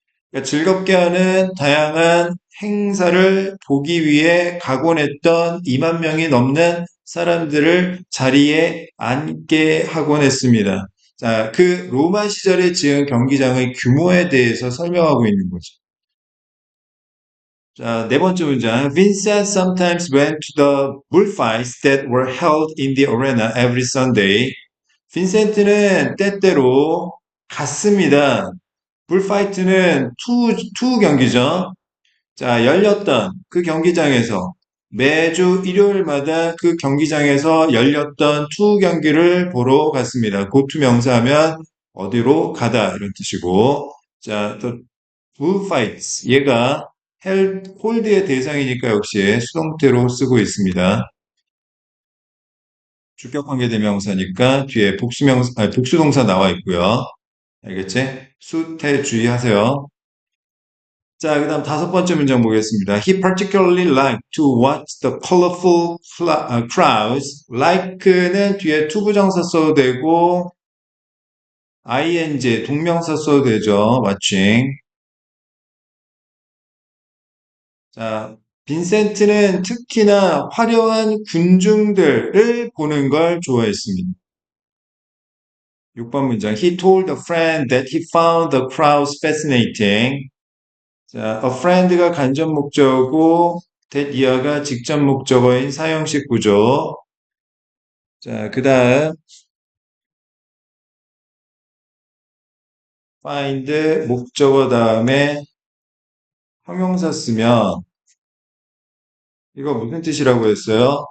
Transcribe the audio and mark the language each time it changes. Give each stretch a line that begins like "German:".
Korean: 그러니까 즐겁게 하는 다양한 행사를 보기 위해 가곤 했던 2만 명이 넘는 사람들을 자리에 앉게 하곤 했습니다. 자, 그 로마 시절에 지은 경기장의 규모에 대해서 설명하고 있는 거죠. 자, 네 번째 문장.
English: Vincent sometimes went to the bullfights that were held in the arena every Sunday.
Korean: 빈센트는 때때로 갔습니다. 불파이트는 투 경기죠. 자, 열렸던 그 경기장에서 매주 일요일마다 그 경기장에서 열렸던 투 경기를 보러 갔습니다. 고투 명사하면 어디로 가다 이런 뜻이고 자, 또 bullfights 얘가 홀드의 대상이니까 역시 수동태로 쓰고 있습니다. 주격관계대명사니까 뒤에 복수동사 나와 있고요. 알겠지? 수태 주의하세요. 자, 그 다음 다섯 번째 문장 보겠습니다.
English: He particularly liked to watch the colorful crowds.
Korean: like는 뒤에 투부정사 써도 되고 ing 동명사 써도 되죠. watching. 자, 빈센트는 특히나 화려한 군중들을 보는 걸 좋아했습니다. 6번 문장.
English: He told a friend that he found the crowds fascinating.
Korean: 자, a friend가 간접 목적어고 that 이하가 직접 목적어인 사형식 구조. 자, 그 다음 find 목적어 다음에 형용사 쓰면 이거 무슨 뜻이라고 했어요?